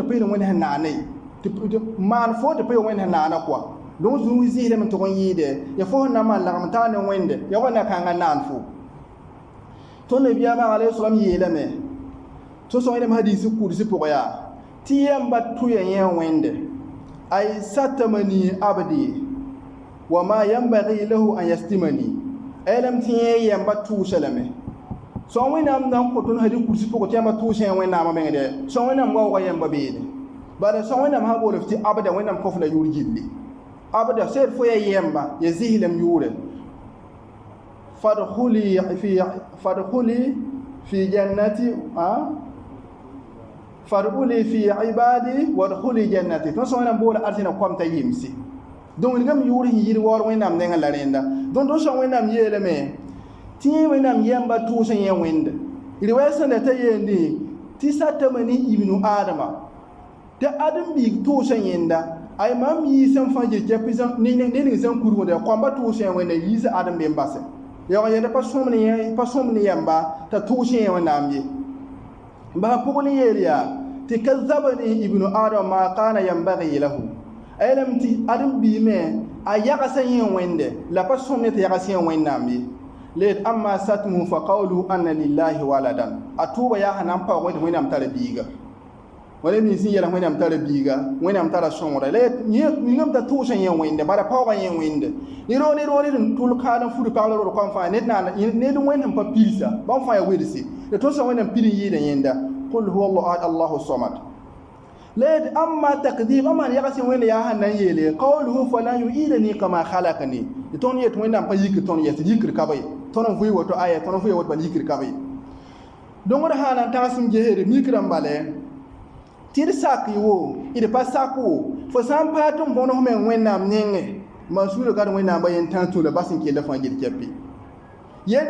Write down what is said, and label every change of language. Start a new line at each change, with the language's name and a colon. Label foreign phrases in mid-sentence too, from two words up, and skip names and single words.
Mossi: pa yẽ ne wẽnd sẽn naane tɩ maan fo tɩ pa yẽ wẽnd sẽn naana kɔa donc zũug zɩslem n tʋg n yɩɩde ya fo sẽn na n maan lagm taa ne wẽnde ya wa na kãngã naan fo tõnd nabiyaamã alayhi salam yeelame tɩ sõng yẽlem hadiisi kursi pʋgẽ yaa tɩ yãmba tʋya yẽ wẽnde
Arabic: أي شتمني عبدي وما ينبغي له أن يشتمني
Mossi: ayelame tɩ yẽ yãmba tʋʋsa lame sõng wẽnnaam na n kõ tõnd hadiis kursi pʋgẽ tɩ yãmba tʋʋs yẽ wẽnnaamã mengde sõng wẽnnaam waooga yãmba beene bala sõng wẽnnaam sã boolf tɩ abda wẽnnaam kõf la yʋʋr gilli abda sed fo ya yẽmba ya zislem yʋʋre
Arabic: فادخلي في جنتي فادخلي في عبادي وادخلي جنتي
Mossi: tõnd sõng wẽnnaam boola arzẽna kom t'a yɩmse donc wilgame yʋʋr sẽn yɩɩd waoor wẽnnaam nengã la rẽnda donc tõnd sõng wẽnnaam yeelame tɩ yẽ wẽnnaam yãmba tʋʋs n yẽ wẽnde riwaya sẽn da t'a yeende tɩ satame ne
Arabic: ابن آدم
Mossi: tɩ ãdem-biig tʋʋs n yẽnda ay mam yiis n fãa gil kɛp ne ning zãn kurgda kõmba tʋʋs yẽ wẽnda yiis adem be n base yaoog yẽnda pa sõmd ne yãmba t'a tʋʋs yẽ wẽnnaam ye basa pʋgẽ ne yeel yaa tɩ
Arabic: كذبني ابن آدم ما كان ينبغي له
Mossi: ayelame tɩ ãdem-biig me a yagsa yẽ wẽnde la pa sõm ne tɩ yags yẽ wẽnnaam ye let
Arabic: أما شتمه فقوله أن لله ولدا
Mossi: atuba ya hanan pa wẽnnaam tara biiga wala mi sin yela wẽnnaam tara biiga wẽnnaam tara sõngda let yẽngam t'a tʋʋs n yẽ wẽnde bara paoogã yẽ wẽnde ne roo tʋl kaalã furi pagla rood kõn fãa ned wẽnnaam pa pilsa bãmb fãa ya wedse le tõsa wẽnnaam pil n yɩɩda yẽnda
Arabic: قل هو الله أحد الله صمد
Mossi: let
Arabic: أما تكذيب
Mossi: amma yagsi wẽnde yaa sãn na n yeele
Arabic: قوله فلن يعيدني كما خلقني
Mossi: tõnd yet wẽnnaam pa yik tõnd yɛs yikr ka be tõnd n vɩɩ woto aya tõnd n vɩɩ woto bal yikr ka be dõngd sã na n tags n gesd mik rãmb bale tɩ d sak y wo d pa sak wo fo sã n paa tɩ n bõnes me wẽnnaam nengẽ mansuurã gad wẽnnaam ba yen tãn tũla bas n kell fãa gil kɛpɩ yet